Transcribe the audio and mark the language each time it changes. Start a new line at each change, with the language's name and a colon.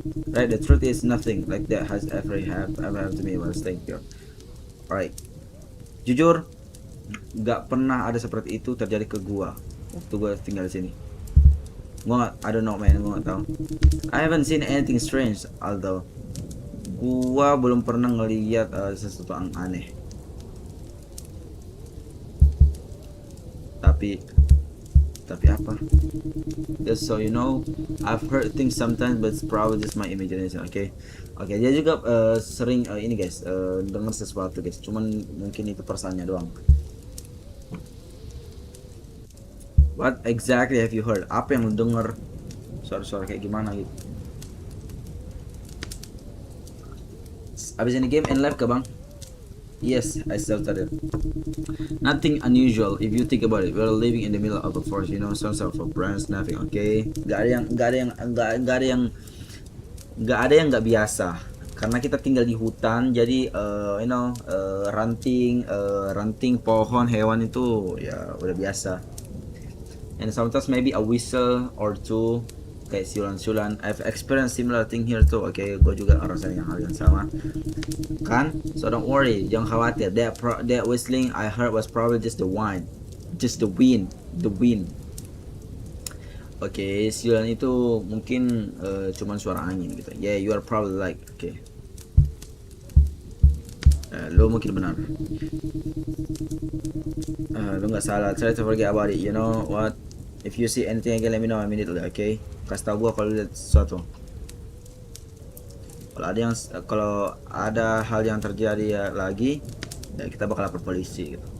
English: Right, the truth is nothing like that has ever happened to me while staying here.
Indonesian: Alright, jujur nggak pernah ada seperti itu terjadi ke gua waktu gua tinggal di sini.
English: I don't know man,
Indonesian: gua nggak tahu.
English: I haven't seen anything strange, although
Indonesian: gua belum pernah ngeliat sesuatu yang aneh. Tapi apa?
English: Just so you know, I've heard things sometimes, but it's probably just my imagination.
Indonesian: Oke, dia juga sering ini guys, dengar sesuatu guys. Cuman mungkin itu perasaannya doang.
English: What exactly have you heard?
Indonesian: Apa yang lu denger? Suara-suara kayak gimana gitu? Abis ini
English: game and live
Indonesian: ke bang?
English: Yes, I started. Nothing unusual if you think about it. We're living in the middle of a forest, you know, some sort of branch, nothing, okay?
Indonesian: Gak ada yang nggak biasa. Karena kita tinggal di hutan, jadi ranting pohon hewan itu ya udah biasa.
English: And sometimes maybe a whistle or two,
Indonesian: kayak siulan-siulan.
English: I've experienced similar thing here too.
Indonesian: Oke, gue juga ngerasain hal yang sama. Kan?
English: So don't worry,
Indonesian: jangan khawatir.
English: That whistling I heard was probably just the wind. The wind.
Indonesian: Oke, siulan itu mungkin cuman suara angin gitu.
English: Yeah, you are probably like, oke.
Indonesian: Lo mungkin benar. Lo nggak salah.
English: Try to forget about it. You know what? If you see anything again, let me know immediately.
Indonesian: Okay? Kasih tau gua kalau lihat sesuatu. Kalau ada hal yang terjadi lagi, ya kita bakal lapor polisi gitu.